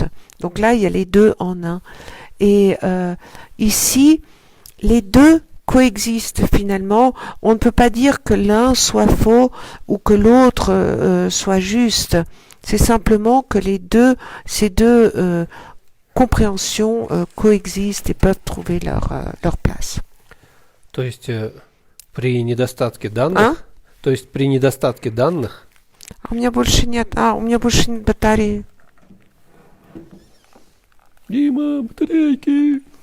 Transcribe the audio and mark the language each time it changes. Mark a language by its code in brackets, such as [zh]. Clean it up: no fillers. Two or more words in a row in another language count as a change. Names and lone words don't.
[fr] Donc là, il y a les deux en un. Et ici, les deux coexistent finalement. On ne peut pas dire que l'un soit faux ou que l'autre soit juste. C'est simplement que ces deux compréhensions coexistent et peuvent trouver leur place. [ru] То есть при недостатке данных, Hein? то есть при недостатке данных, У меня больше нет батареи. Дима, батарейки.